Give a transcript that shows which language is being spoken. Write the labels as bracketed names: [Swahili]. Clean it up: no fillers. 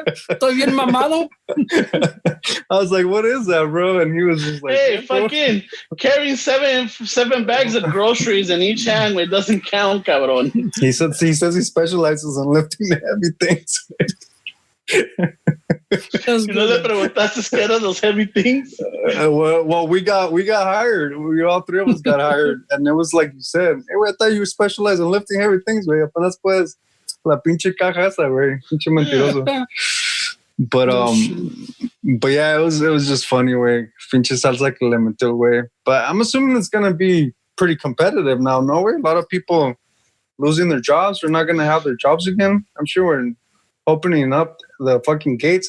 [Spanish] Estoy bien mamado. [English] I was like, what is that, bro? And he was just like, hey, fucking carrying seven bags of groceries in each hand, it doesn't count, cabrón. He says he specializes in lifting heavy things. [Spanish] ¿No le preguntaste qué eran [English] those heavy things? Well, we got hired. We all three of us got hired, and it was like you said. Hey, I thought you specialized in lifting heavy things, güey. [Spanish] Apenas pues la pinche caja esa, güey. Pinche mentiroso. [English] But yeah, it was just funny, güey. [Spanish] Pinche salsa que le metió, [English] güey. But I'm assuming it's gonna be pretty competitive now, no way. A lot of people losing their jobs. They're not gonna have their jobs again. I'm sure we're opening up the fucking gates.